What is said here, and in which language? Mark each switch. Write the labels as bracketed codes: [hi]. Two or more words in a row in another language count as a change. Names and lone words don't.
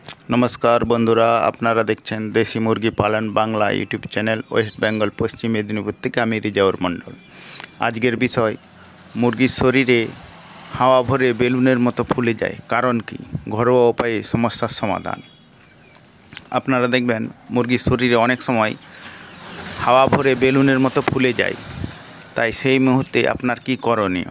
[bn] নমস্কার বন্ধুরা আপনারা দেখছেন দেশী মুরগী পালন বাংলা [en] YouTube channel [bn] ওয়েস্ট বেঙ্গল পশ্চিম মেদিনীপুর থেকে আমি রিজাউর মণ্ডল। আজকের বিষয় মুরগির শরীরে হাওয়া ভরে বেলুনের মতো ফুলে যায় কারণ কি, ঘরোয়া উপায়ে সমস্যার সমাধান। আপনারা দেখবেন মুরগির শরীরে অনেক সময় হাওয়া ভরে বেলুনের মতো ফুলে যায়, তাই সেই মুহূর্তে আপনার কি করণীয়।